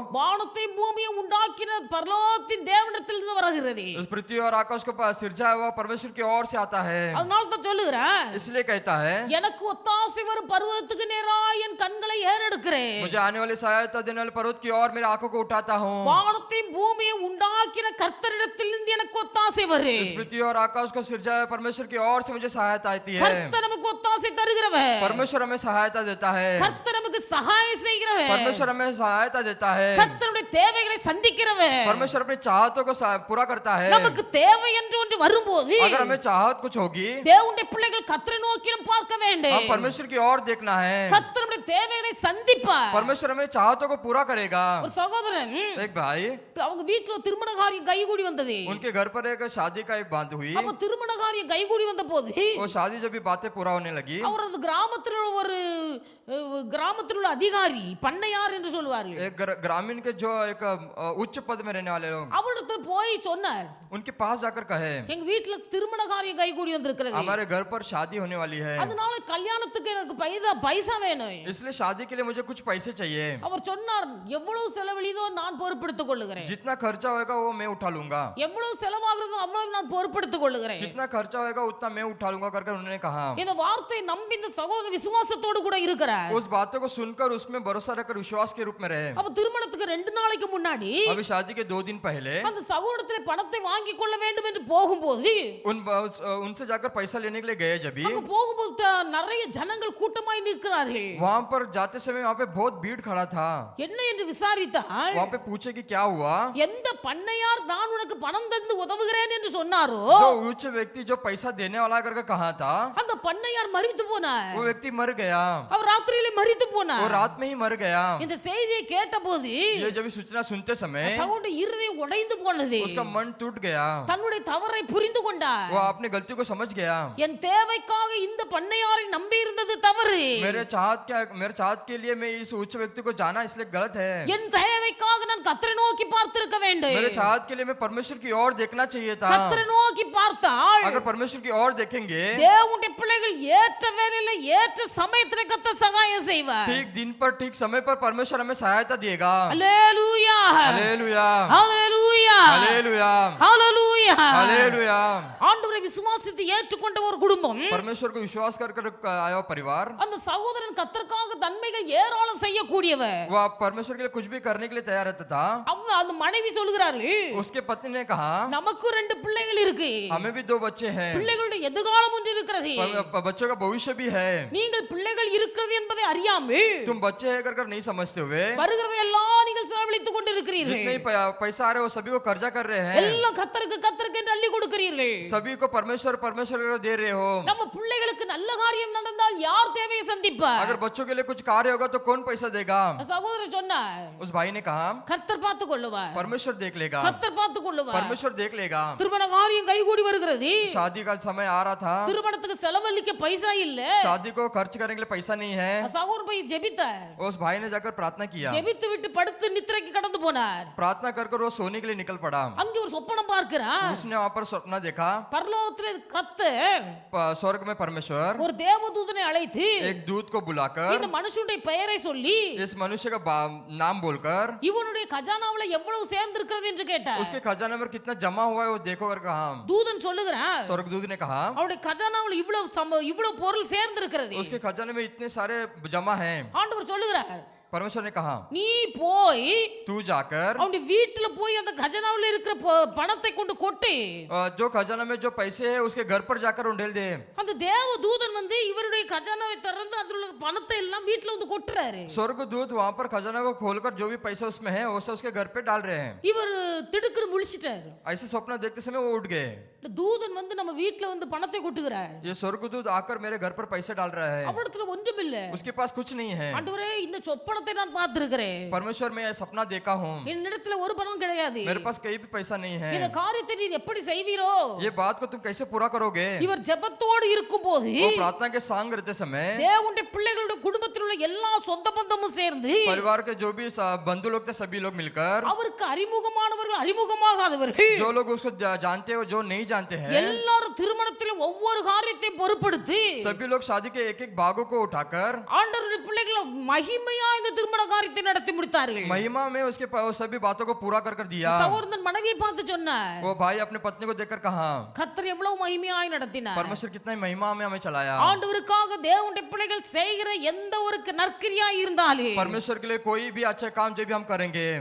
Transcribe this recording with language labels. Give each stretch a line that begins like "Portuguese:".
Tamil: வானத்தையும் பூமியையும் உண்டாக்கின பரலோகத்தின் தேவனிடத்திலிருந்து வருகிறது.
Hindi: उस पृथ्वी और आकाश को सिरजा हुआ परमेश्वर की ओर से आता है।
Tamil: அதனால தான் சொல்லுகிறேன்,
Hindi: इसलिए कहता है,
Tamil: எனக்கு ஒத்தாசை வரும் பர்வதத்துக்கு நேராய் என் கண்களை ஏறெடுக்கிறேன்.
Hindi: मुझे आने वाली सहायता देने वाले पर्वत की ओर मेरी आंखों को उठाता हूँ।
Tamil: வானத்தையும் பூமியையும் உண்டாக்கின கர்த்தரிடத்திலிருந்து எனக்கு ஒத்தாசை வரும்.
Hindi: इस पृथ्वी और आकाश को सिरजा हुए परमेश्वर की ओर से मुझे सहायता आती है।
Tamil: கர்த்தர் நமக்கு ஒத்தாசை தருகிறவர்.
Hindi: परमेश्वर हमें सहायता देता है।
Tamil: கர்த்தர் நமக்கு சகாயம் செய்கிறவர்.
Hindi: परमेश्वर हमें सहायता देता है।
Tamil: கர்த்தருடைய தேவைகளை சந்திக்கிறவர்.
Hindi: परमेश्वर अपनी चाहतों को पूरा करता है।
Tamil: நமக்கு தேவை என்று ஒன்று வரும்போது,
Hindi: अगर हमें चाहत कुछ होगी,
Tamil: தேவனுடைய பிள்ளைகள் கர்த்தரை நோக்கி பார்க்க வேண்டும்.
Hindi: हम परमेश्वर की ओर देखना है।
Tamil: கர்த்தருடைய தேவைகளை சந்திப்பார்.
Hindi: परमेश्वर हमें चाहतों को पूरा करेगा।
Tamil: ஒரு சகோதரன்,
Hindi: एक भाई,
Tamil: அவங்க வீட்டுல திருமண காரியம் கைகூடி வந்தது.
Hindi: उनके घर पर एक शादी का एक बात हुई।
Tamil: அப்ப திருமண காரியம் கைகூடி வந்த போது,
Hindi: वो शादी जब भी बातें पूरा होने लगी,
Tamil: அவரது கிராமத்தில் ஒரு கிராமத்தில் உள்ள அதிகாரி, பண்ணையார் என்று சொல்வார்கள்,
Hindi: एक ग्रामीण के जो एक उच्च पद में रहने वाले लोग
Tamil: அவரிடத்துல போய் சொன்னார்,
Hindi: उनके पास जाकर कहे,
Tamil: எங்க வீட்டுல திருமண காரியம் கைகூடி வந்திருக்கிறது,
Hindi: हमारे घर पर शादी होने वाली है,
Tamil: அதனால கல்யாணத்துக்கு எனக்கு பைசா வேணும்.
Hindi: इसलिए शादी के लिए मुझे कुछ पैसे चाहिए।
Tamil: அவர் சொன்னார், எவ்வளவு செலவழிதோ நான் பொறுப்பெடுத்துக் கொள்ளுகிறேன்.
Hindi: जितना खर्चा होगा वो मैं उठा लूंगा।
Tamil: எவ்வளவு செலவாகிறதோ அவ்வளவு நான் பொறுப்பெடுத்துக் கொள்ளுகிறேன்.
Hindi: कितना खर्चा होगा उतना मैं उठा लूंगा करके उन्होंने कहा।
Tamil: இந்த வார்த்தை நம்பி இந்த சகோதரன் விசுவாசத்தோடு கூட இருக்கிறார்.
Hindi: उस बातों को सुनकर उसमें भरोसा रखकर विश्वास के रूप में रहे।
Tamil: அப்ப திருமணத்துக்கு 2 நாளைக்கு முன்னாடி
Hindi: अभी शादी के 2 दिन पहले
Tamil: அந்த சகோதரத்திலே பணத்தை வாங்கி கொள்ள வேண்டும் என்று போகும்போது,
Hindi: उनसे जाकर पैसा लेने के लिए गए जब
Tamil: அங்க போகும்போது நிறைய ஜனங்கள் கூட்டமாய் நிற்கிறார்கள்.
Hindi: वहां पर जाते समय वहां पे बहुत भीड़ खड़ा था।
Tamil: என்ன என்று விசாரித்தால்,
Hindi: वहां पे पूछे कि क्या हुआ।
Tamil: எந்த பண்ணையார் நான் உனக்கு பணம் தந்து உதவுகிறேன் என்று சொன்னாரோ,
Hindi: जो उच्च व्यक्ति जो पैसा देने वाला करके कहा था,
Tamil: அந்த பண்ணையார் மரித்து போனார்.
Hindi: वो व्यक्ति मर गया।
Tamil: அவர் ராத்திரியிலே மரித்து
Hindi: वो
Tamil: போனார்.
Hindi: रात में ही मर गया।
Tamil: இந்த செய்தியை கேட்டபோது
Hindi: ये जब सूचना सुनते समय
Tamil: சகோதரன் இருதயம் உடைந்து போனது.
Hindi: उसका मन टूट गया।
Tamil: தன்னுடைய தவறை புரிந்து கொண்டார்.
Hindi: वो अपनी गलती को समझ गया।
Tamil: என் தேவைக்காக இந்த பண்ணையாரை நம்பி இருந்தது தவறு.
Hindi: मेरे चाहत के लिए मैं इस उच्च व्यक्ति को जाना इसलिए गलत है।
Tamil: என் தேவைக்காக நான் கர்த்தரை நோக்கி பார்த்திருக்க வேண்டும்.
Hindi: मेरे चाहत के लिए मैं परमेश्वर की ओर देखना चाहिए था।
Tamil: கர்த்தரை நோக்கி பார்த்தால்,
Hindi: अगर परमेश्वर की ओर देखेंगे,
Tamil: தேவனுடைய பிள்ளைகள் ஏற்ற வேளையில ஏற்ற சமயத்திலே கர்த்தர் சகாயம் செய்வார்.
Hindi: ठीक दिन पर ठीक समय पर परमेश्वर हमें सहायता देगा।
Tamil: அல்லேலூயா,
Hindi: हालेलुया,
Tamil: அல்லேலூயா,
Hindi: हालेलुया,
Tamil: அல்லேலூயா.
Hindi: हालेलुया।
Tamil: ஆண்டவரை விசுவாசித்து ஏற்றுக்கொண்ட ஒரு குடும்பம்,
Hindi: परमेश्वर को विश्वास कर आया परिवार,
Tamil: அந்த சகோதரன் கர்த்தருக்காக தன்மைகள் ஏராளம் செய்யக்கூடியவர்.
Hindi: वो परमेश्वर के लिए कुछ भी करने के लिए तैयार रहता था।
Tamil: அவங்க அந்த மனைவி சொல்கிறார்கள்,
Hindi: उसके पत्नी ने कहा,
Tamil: நமக்கு 2 பிள்ளைகள் இருக்கு,
Hindi: हमें भी 2 बच्चे हैं,
Tamil: பிள்ளைகளுடைய எதிர்காலம் ஒன்று இருக்கிறது,
Hindi: बच्चों का भविष्य भी है।
Tamil: நீங்கள் பிள்ளைகள் இருக்கிறது என்பதை அறியாமல்
Hindi: तुम बच्चे है कर नहीं समझते हुए
Tamil: வருகிறதை எல்லாம் நீங்கள் செலவழித்துக் கொண்டிருக்கிறீர்கள்.
Hindi: जितने पैसा आ रहे हो सभी को कर्जा कर रहे हैं।
Tamil: எல்லாம் கர்த்தருக்கு என்று அள்ளி கொடுக்கிறீர்கள்.
Hindi: सभी को परमेश्वर को दे रहे हो।
Tamil: நம்ம பிள்ளைகளுக்கு நல்ல காரியம் நடந்தால் யார் தேவையை சந்திப்பார்?
Hindi: अगर बच्चों के लिए कुछ कार्य होगा तो कौन पैसा देगा।
Tamil: சகோதரர் சொன்னார்,
Hindi: उस भाई ने कहा,
Tamil: கர்த்தர் பார்த்துக் கொள்ளுவார்,
Hindi: परमेश्वर देख लेगा,
Tamil: கர்த்தர் பார்த்துக் கொள்ளுவார்.
Hindi: परमेश्वर देख लेगा।
Tamil: திருமண காரியம் கைகூடி வருகிறது.
Hindi: शादी का समय आ रहा था,
Tamil: திருமணத்துக்கு செலவழிக்க பைசா இல்ல.
Hindi: शादी को खर्च करने के लिए पैसा नहीं है।
Tamil: சகோதரர் போய் ஜெபித்தார்.
Hindi: उस भाई ने जाकर प्रार्थना किया,
Tamil: ஜெபித்து விட்டு படுத்து நித்திரைக்கு கடந்து போனார்.
Hindi: प्रार्थना कर वो सोने के लिए निकल पड़ा।
Tamil: அங்கே ஒரு சொப்பனம் பார்க்கிறார்.
Hindi: उसने वहां पर सपना देखा,
Tamil: பரலோகத்திலே கர்த்தர்
Hindi: स्वर्ग में परमेश्वर
Tamil: ஒரு தேவதூதனை அழைத்து
Hindi: एक दूत को बुलाकर
Tamil: இந்த மனுஷனுடைய பெயரை சொல்லி
Hindi: इस मनुष्य का नाम बोलकर
Tamil: இவனுடைய खजानाவுல எவ்வளவு சேர்ந்திருக்கிறது என்று கேட்டார்.
Hindi: उसके खजाने में कितना जमा हुआ है वो देखो कर कहा।
Tamil: தூதன் சொல்லுகிறான்,
Hindi: स्वर्गदूत ने कहा,
Tamil: அவருடைய खजानाவுல இவ்வளவு பொருள் சேர்ந்திருக்கிறது.
Hindi: उसके खजाने में इतने सारे जमा हैं।
Tamil: ஆண்டவர் சொல்லுகிறார்,
Hindi: परमेश्वर ने कहा,
Tamil: நீ போய்
Hindi: तू जाकर
Tamil: அவனுடைய வீட்டுல போய் அந்த खजानाவுல இருக்கிற பணத்தை கொண்டு கொட்டு.
Hindi: जो खजाना में जो पैसे है उसके घर पर जाकर उंडेल दे।
Tamil: அந்த தேவதூதன் வந்து இவருடைய खजानाவை திறந்து அதுல உள்ள பணத்தை எல்லாம் வீட்டுல வந்து கொட்டுறாரு.
Hindi: स्वर्गदूत वहां पर खजाना को खोलकर जो भी पैसा उसमें है वो सब उसके घर पे डाल रहे हैं।
Tamil: இவர் திடுக்குன்னு முழிச்சிட்டாரு.
Hindi: ऐसे सपना देखते समय वो उठ गए।
Tamil: தூதன் வந்து நம்ம வீட்டுல வந்து பணத்தை கொட்டுகிறார்.
Hindi: ये स्वर्गदूत आकर मेरे घर पर पैसे डाल रहा है,
Tamil: அவரிடத்துல ஒன்றுமில்லை.
Hindi: उसके पास कुछ नहीं है।
Tamil: ஆண்டவரே, இந்த சொப்பனத்தை பணத்தை நான் பார்த்திருக்கிறேன்.
Hindi: परमेश्वर में यह सपना देखा हूँ,
Tamil: என்னிடத்துல ஒரு பணம் கிடையாது.
Hindi: मेरे पास कहीं भी पैसा नहीं है,
Tamil: இந்த காரியத்தை நீர் எப்படி செய்வீரோ?
Hindi: ये बात को तुम कैसे पूरा करोगे?
Tamil: இவர் ஜெபத்தோடு இருக்கும்போது
Hindi: वो प्रार्थना के सांग रहते समय
Tamil: தேவனுடைய பிள்ளைகளுடைய குடும்பத்தில் உள்ள எல்லா சொந்த பந்தமும் சேர்ந்து
Hindi: परिवार के जो भी बंधु लोग थे सभी लोग मिलकर,
Tamil: அவருக்கு அறிமுகமானவர்கள் அறிமுகமாகாதவர்கள்
Hindi: जो लोग उसको जानते हो जो नहीं जानते हैं,
Tamil: எல்லாரும் திருமணத்தில் ஒவ்வொரு காரியத்தையும் பொறுப்படுத்தி
Hindi: सभी लोग शादी के एक एक भागों को उठाकर
Tamil: ஆண்டவருடைய பிள்ளைகளை மகிமையா இந்த திருமண காரியத்தை நடத்தி முடித்தார்கள்.
Hindi: महिमा में उसके सभी बातों को पूरा कर दिया।
Tamil: சகோதரன் மனைவியை பார்த்து சொன்னார்,
Hindi: वो भाई अपने पत्नी को देखकर कहा,
Tamil: கர்த்தர் எவ்வளவு மகிமையாய் நடத்தினார்.
Hindi: परमेश्वर कितना ही महिमा में हमें चलाया।
Tamil: ஆண்டவருக்காக தேவனுடைய பிள்ளைகள் செய்கிற எந்த ஒரு நற்கிரியா இருந்தாலும்
Hindi: परमेश्वर के लिए कोई भी अच्छा काम जो भी हम करेंगे,